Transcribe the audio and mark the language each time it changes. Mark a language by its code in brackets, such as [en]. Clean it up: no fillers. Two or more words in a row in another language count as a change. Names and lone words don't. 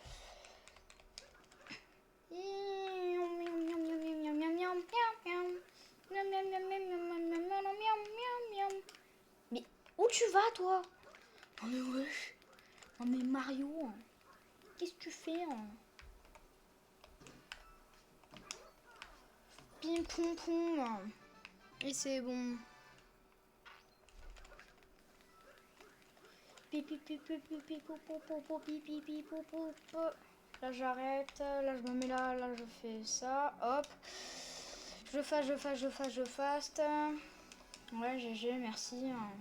[fr] Mais où tu vas, toi? Oh mais wesh. Oh mais Mario. Qu'est-ce que tu fais hein? Pim pom pom. Et c'est bon. Pipi pipi pipi popo popo pipi pipi popo. Là j'arrête, là je me mets là, là je fais ça, hop. Je faste. Ouais GG, merci.